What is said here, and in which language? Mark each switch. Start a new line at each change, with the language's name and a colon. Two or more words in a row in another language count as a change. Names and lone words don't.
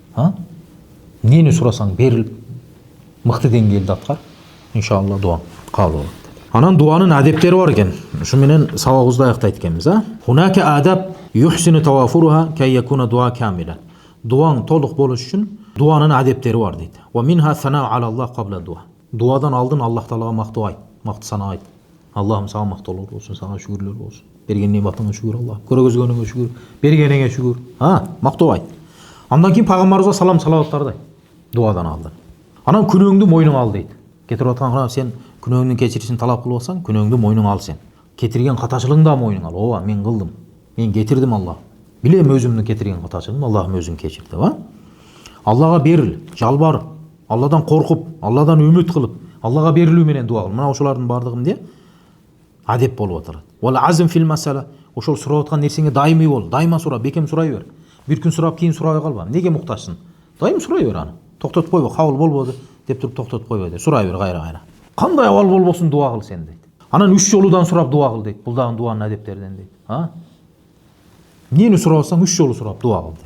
Kyrgyz: Нени сурасаң берилип мыкты деңгээлде аткар. Иншалла дуаң кабыл болот. Анан дуанын адептери бар экен. Ушу менен сабагыбызды аяктайт экенбиз,
Arabic: هناك آداب يحسن توافرها كي يكون الدعاء كاملا.
Kyrgyz: Дуаң толук болуш үчүн дуанын адептери бар дейт.
Arabic: ومنها الثناء على الله قبل الدعاء.
Kyrgyz: Дуадан алдын Аллах Таалага мактоо айт, макты сана айт. Аллахым сага мактоолор болсун, сага шүгүрлөр болсун. Берген нематыңа шүгүр Аллах, көргөзгөнүңө шүгүр, бергениңе шүгүр. Мактоо айт. Андан кийин пайгамбарыбызга салам салаваттарды айт. Дуадан алдын. Анан күнөөңдү мойнуңа ал дейт. Кетирип аткан сен күнөөңдүн кечиришин талап кылып атсаң, күнөөңдү мойнуңа ал сен. Кетирген катачылыгыңды да мойнуңа ал. Ооба, мен кылдым. Мен кетирдим Аллах. Билем өзүмдүн кетирген катачылыгымды, Аллахым өзүң кечирди, Аллага берил, жалбар, Алладан коркуп, Алладан үмүт кылып, Аллага берилүү менен дуа кыл. Мына ошолардын бардыгы эмне? Адеп болуп атат.
Arabic: والعزم في المسألة.
Kyrgyz: Ошол сурап аткан нерсеңе дайыми бол. Дайыма сура, бекем сурай бер. Бир күн сурап кийин сурабай калба. Неге муктажсың? Дайым сурай бер аны. Токтотуп койбо, кабыл болбоду деп туруп токтотуп койбой дейт. Сурай бер кайра. Кандай абал болбосун дуа кыл сен дейт. Анан 3 жолудан сурап дуа кыл дейт. Бул дагы дуанын адептеринен дейт. Нени сурап атсаң 3 жолу сурап дуа кыл дейт.